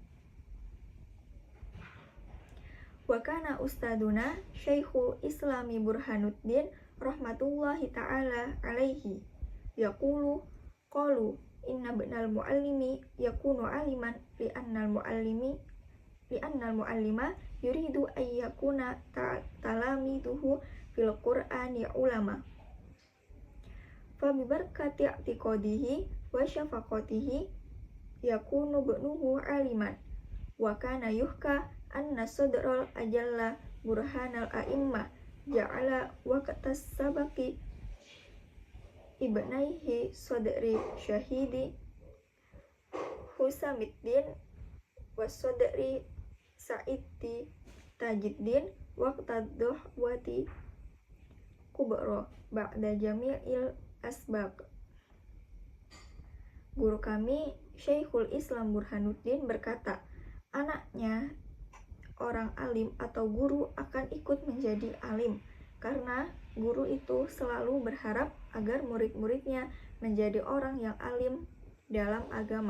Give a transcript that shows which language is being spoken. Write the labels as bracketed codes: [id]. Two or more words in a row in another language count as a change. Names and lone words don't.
[ar] وكان أستاذنا شيخ الإسلام برهان الدين رحمة الله تعالى عليه يقول قالوا إن ابن المعلم يكون عالما لأن المعلم يريد أن يكون تلاميذه في القرآن علماء فببركة اعتقاده وشفقته يكون ابنه عالما وكان يحكى أن صدر الأجل برهان الأئمة جعل وقت السبق لابنيه صدر الشهيد حسام الدين وصدر السعيد تاج الدين وقت الضحوة الكبرى بعد جميع الأسباق. [id] Guru kami Syekhul Islam Burhanuddin berkata, anaknya orang alim atau guru akan ikut menjadi alim karena guru itu selalu berharap agar murid-muridnya menjadi orang yang alim dalam agama.